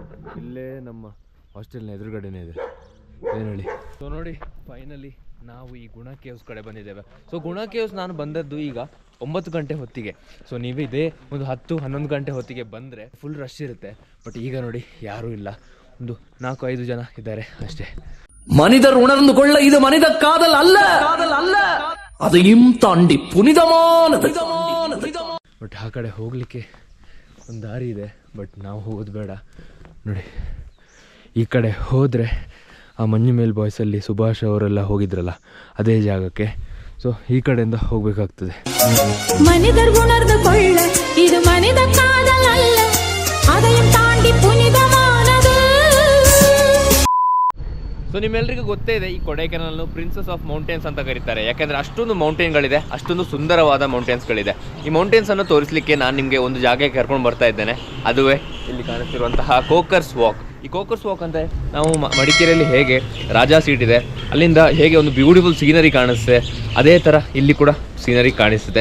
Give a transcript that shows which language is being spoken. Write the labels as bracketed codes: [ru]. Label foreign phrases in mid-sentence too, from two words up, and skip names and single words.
[kn] ಇಲ್ಲೇ ನಮ್ಮ ಹಾಸ್ಟೆಲ್ನ ಎದುರುಗಡೆನೇ ಇದೆ. ಏನು ಹೇಳಿ. ಸೊ ನೋಡಿ, ಫೈನಲಿ ನಾವು ಈ ಗುಣ ಕೇವ್ಸ್ ಕಡೆ ಬಂದಿದ್ದೇವೆ. ಸೊ ಗುಣ ಕೇವ್ಸ್ ನಾನು ಬಂದದ್ದು ಈಗ 9 ಗಂಟೆ ಹೊತ್ತಿಗೆ. ಸೊ ನೀವು ಇದೇ ಒಂದು 10-11 ಗಂಟೆ ಹೊತ್ತಿಗೆ ಬಂದರೆ [en] full rush [kn] ಇರುತ್ತೆ. ಬಟ್ ಈಗ ನೋಡಿ ಯಾರೂ ಇಲ್ಲ, ಒಂದು 4-5 ಜನ ಇದ್ದಾರೆ ಅಷ್ಟೇ. [ta] மனிதர் உணர்ந்து கொள்ள இது மனித காதல் அல்ல, அதையும் தாண்டி புனிதமானது. [kn] ಬಟ್ ಆ ಕಡೆ ಹೋಗಲಿಕ್ಕೆ ಒಂದು ದಾರಿ ಇದೆ, ಬಟ್ ನಾವು ಹೋಗೋದು ಬೇಡ. ನೋಡಿ, ಈ ಕಡೆ ಹೋದರೆ ಆ ಮಂಜು ಮೇಲ್ ಬಾಯ್ಸಲ್ಲಿ ಸುಭಾಷ್ ಅವರೆಲ್ಲ ಹೋಗಿದ್ರಲ್ಲ ಅದೇ ಜಾಗಕ್ಕೆ. ಸೊ ಈ ಕಡೆಯಿಂದ ಹೋಗಬೇಕಾಗ್ತದೆ. [ta] மனிதர் உணர்ந்து கொள்ள இது மனித காதல் அல்ல, அதையும் தாண்டி புனிதமானது. [kn] ಸೊ ನಿಮ್ಮೆಲ್ಲರಿಗೂ ಗೊತ್ತೇ ಇದೆ, ಈ ಕೊಡೈಕೆನಾಲ್ನು [en] Princess of Mountains [kn] ಅಂತ ಕರೀತಾರೆ. ಯಾಕೆಂದರೆ ಅಷ್ಟೊಂದು ಮೌಂಟೇನ್ಗಳಿದೆ, ಅಷ್ಟೊಂದು ಸುಂದರವಾದ ಮೌಂಟೇನ್ಸ್ಗಳಿದೆ. ಈ ಮೌಂಟೇನ್ಸನ್ನು ತೋರಿಸಲಿಕ್ಕೆ ನಾನು ನಿಮಗೆ ಒಂದು ಜಾಗಕ್ಕೆ ಕರ್ಕೊಂಡು ಬರ್ತಾ ಇದ್ದೇನೆ. ಅದುವೇ ಇಲ್ಲಿ ಕಾಣಿಸ್ತಿರುವಂತಹ ಕೋಕರ್ಸ್ ವಾಕ್. ಈ ಕೋಕರ್ಸ್ ವಾಕ್ ಅಂತ ನಾವು ಮಡಿಕೇರಿಯಲ್ಲಿ ಹೇಗೆ ರಾಜಾ ಸೀಟ್ ಇದೆ, ಅಲ್ಲಿಂದ ಹೇಗೆ ಒಂದು [en] beautiful scenery [kn] ಕಾಣಿಸುತ್ತೆ, ಅದೇ ಥರ ಇಲ್ಲಿ ಕೂಡ ಸೀನರಿ ಕಾಣಿಸುತ್ತೆ.